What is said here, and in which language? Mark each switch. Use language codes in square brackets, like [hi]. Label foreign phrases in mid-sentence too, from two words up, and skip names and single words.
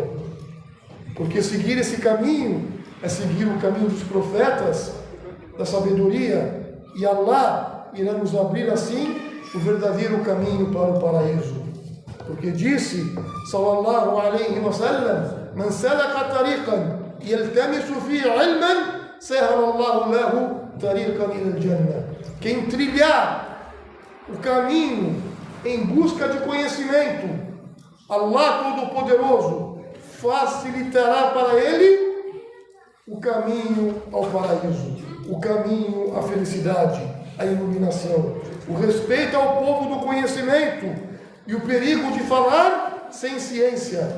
[pt] Porque seguir esse caminho é seguir o caminho dos profetas, da sabedoria, e Allah irá nos abrir assim o verdadeiro caminho para o paraíso. Porque disse, [ar] صلى الله عليه وسلم، من سلك طريقا يلتمس فيه علما سهل الله له طريقا إلى الجنة. [pt] Quem trilhar o caminho em busca de conhecimento, Allah Todo-Poderoso facilitará para ele o caminho ao paraíso, o caminho à felicidade, à iluminação, o respeito ao povo do conhecimento e o perigo de falar sem ciência.